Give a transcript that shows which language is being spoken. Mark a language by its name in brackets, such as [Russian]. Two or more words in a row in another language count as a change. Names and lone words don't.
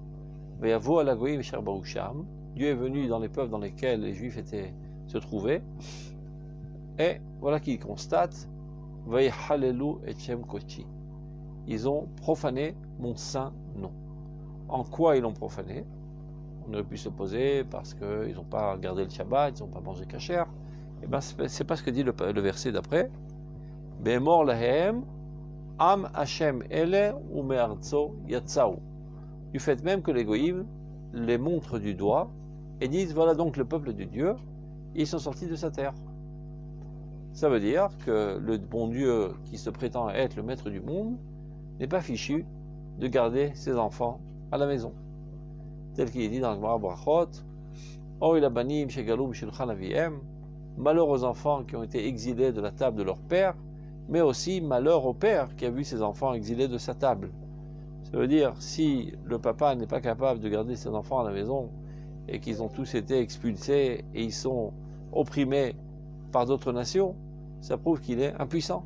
[French] Dieu est venu dans les peuples dans lesquels les Juifs se trouvaient, et voilà qu'il constate, ils ont profané mon saint nom. En quoi ils l'ont profané? On aurait pu se poser parce qu'ils n'ont pas gardé le Shabbat, ils n'ont pas mangé kasher. Et bien c'est pas ce que dit le verset d'après. [Hebrew] באמור להם עם השם אלה ומארצו יצאו. [French] du fait même que les goïms les montrent du doigt et disent voilà donc le peuple de Dieu, ils sont sortis de sa terre. Ça veut dire que le bon Dieu qui se prétend être le maître du monde n'est pas fichu de garder ses enfants à la maison. Tel qu'il est dit dans le Gemara Brachot, [Hebrew] אוי לבנים שגלו שולחן אביהם, [French] malheur aux enfants qui ont été exilés de la table de leur père, mais aussi malheur au père qui a vu ses enfants exilés de sa table. Ça veut dire, si le papa n'est pas capable de garder ses enfants à la maison et qu'ils ont tous été expulsés et ils sont opprimés par d'autres nations, ça prouve qu'il est impuissant.